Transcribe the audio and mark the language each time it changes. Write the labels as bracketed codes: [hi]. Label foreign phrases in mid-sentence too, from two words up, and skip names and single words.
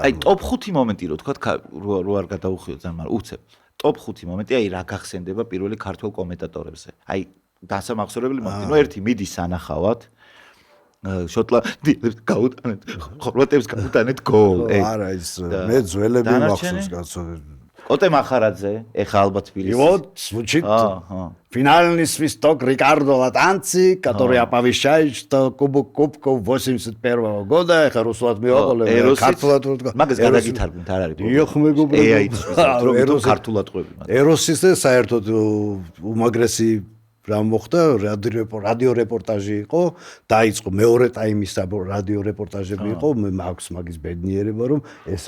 [ka] აი ტოპ 5 მომენტი რო თქვა რო არ გადაუხიოთ ძალიან მაგრამ უცებ ტოპ 5 მომენტი აი რა გახსენდება პირველი ქართველ კომენტატორებზე აი დასამახსოვრებელი მომენტი ნუ ერთი მიდის სანახავად შოტლანდიელებს გაუტანეთ ხორვატებს გაუტანეთ გოლ არა ის მე ძველები მახსოვს კაცო Кოტე მახარაძე, ეხა ალბათ თბილისში. [ru] Вот, звучит. Финальный свисток Рикардо Латанци, который оповещает, что Кубок Кубков 81 года, [ka] ეხა რუსულად მივაყოლე, ქართულად რო მაგას გადაგითარგმნით, არ არის. იოხ მეგობრებო. ეროს ქართულად ყვები მაგ. ეროსის და საერთოდ უმაგრესი რა მოხდა რადიო რეპორტაჟი იყო დაიწყო მეორე ტაიმის რადიო რეპორტაჟები იყო მე მაქვს მაგის ბედნიერება რომ ესე